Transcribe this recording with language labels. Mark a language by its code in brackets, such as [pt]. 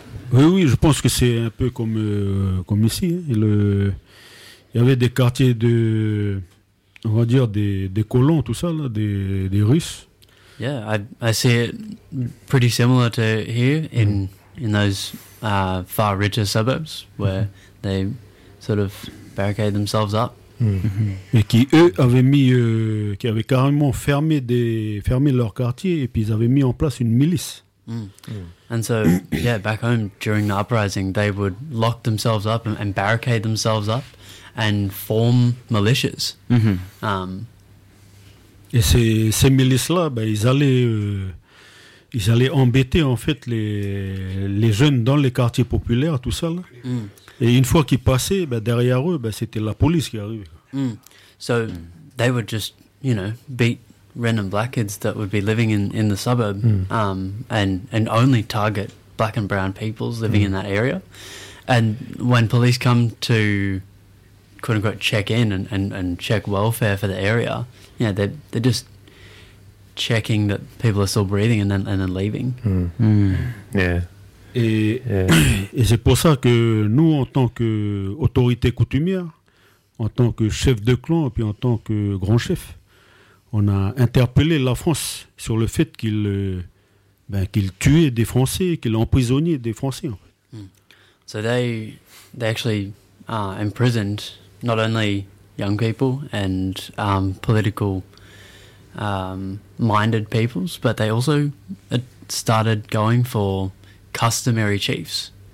[fr] Oui, oui, je pense que c'est un peu comme comme ici. Hein. Il y avait des quartiers de, on va dire des colons, tout ça là, des Russes. [en] Yeah, I see it pretty similar to here in in those far richer suburbs where they sort of barricade themselves up. [fr] Et qui eux avaient mis, qui avaient carrément fermé fermé leur quartier et puis ils avaient mis en place une milice. [en] And so, yeah, back home during the uprising, they would lock themselves up and barricade themselves up and form militias. [fr] Et ces milices-là, ben, ils allaient embêter en fait les jeunes dans les quartiers populaires, tout ça. Là. Et une fois qu'ils passaient, ben, derrière eux, ben, c'était la police qui arrivait. [en] So they would just, you know, beat random black kids that would be living in the suburb and only target black and brown peoples living in that area. And when police come to quote unquote check in and check welfare for the area, you know, they're just checking that people are still breathing and then leaving. [fr] Et c'est pour ça que nous en tant que autorité coutumière, en tant que chef de clan et puis en tant que grand chef, on a interpellé la France sur le fait qu'il, ben, qu'il tuait des Français, qu'il emprisonnait des Français. En fait. [en] So they actually imprisoned not only young people and political minded peoples, but they also started going for customary chiefs.